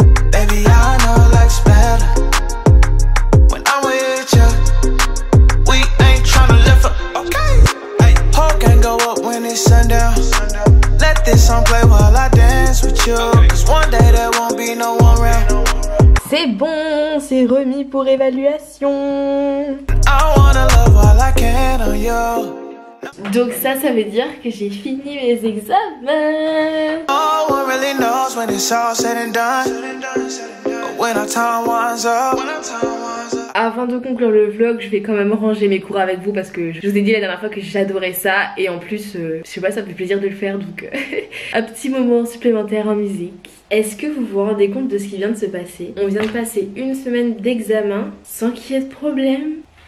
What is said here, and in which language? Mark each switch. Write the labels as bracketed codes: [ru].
[en] Baby, I know life's better when I'm with you. We ain't tryna live for. Okay. Hey, whole gang go up when it's sundown. Let this song play while I dance with you. Cause one day there won't be no one round. [fr] C'est bon, c'est remis pour évaluation. [en] I wanna love while I can on you. [fr] Donc ça veut dire que j'ai fini mes examens. [en] No one really knows when it's all said and done. But when our time winds up. [fr] Avant de conclure le vlog, je vais quand même ranger mes cours avec vous parce que je vous ai dit la dernière fois que j'adorais ça et en plus, je sais pas, ça me fait plaisir de le faire donc un petit moment supplémentaire en musique. Est-ce que vous vous rendez compte de ce qui vient de se passer? On vient de passer 1 semaine d'examen sans qu'il y ait de problème.